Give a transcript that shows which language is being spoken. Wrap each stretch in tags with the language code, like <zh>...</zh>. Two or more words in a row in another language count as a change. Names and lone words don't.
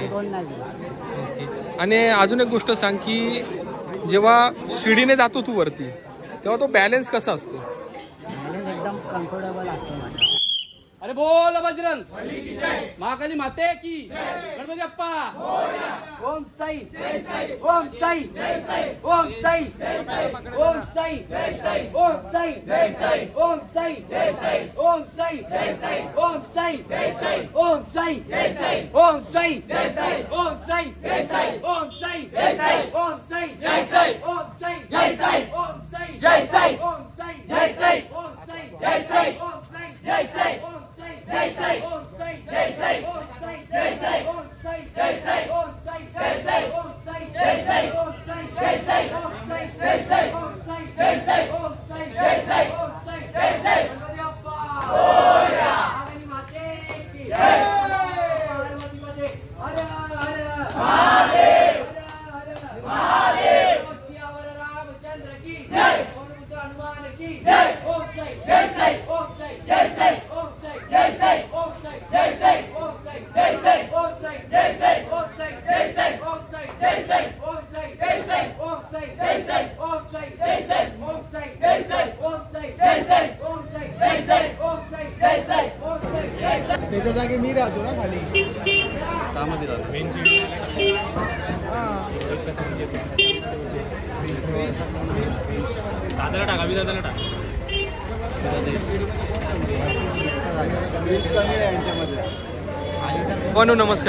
<mr>दोन नाही दिवस. ओके. आणि अजून एक गोष्ट सांग की जेव्हा शिडीने जातो तू वरती तेव्हा तो बॅलन्स कसा असतो? बॅलन्स एकदम कम्फर्टेबल असतो माझा. अरे बोल बजरंग महाकाली</mr> <hi>माते की</hi> <mr>गणपती बाप्पा ओम साई ओम साई ओम साई ओम साई ओम साई ओम साई ओम साई ओम साई ओम साई ओम साई ओम साई ओम साई ओम साई जय साई ओम साई जय साई ओम साई जय साई ओम साई जय साई ओम साई जय साई ओम साई जय साई ओम साई जय साई ओम साई जय साई ओम साई जय साई ओम साई जय साई ओम साई जय साई ओम साई जय साई ओम साई जय साई ओम साई जय साई ओम साई जय साई ओम साई जय साई ओम साई जय साई गणपती बाप्पा मोरया</mr> <hi>महाकाली माते की जय</hi> <mr>पार्वती माते हर हर महादेव हर हर महादेव</mr> <hi>सियावर रामचंद्र की जय</hi> <mr>ओम</mr> <hi>पुत्र हनुमान की जय</hi> <mr>ओम साई जय साई ओम साई जय साई ओम साई जय साई ओम साई जय साई ओम साई जय साई ओम साई जय साई ओम साई जय साई ओम साई जय साई ओम साई जय साई ओम साई जय साई ओम साई जय साई ओम साई जय साई ओम साई जय साई ओम साई जय साई ओम साई जय साई ओम साई जय साई. त्याच्या जागी मी राहतो ना खाली त्यामध्ये राहतो. दादाला टाका दादाला टाका. बनू नमस्कार.</mr>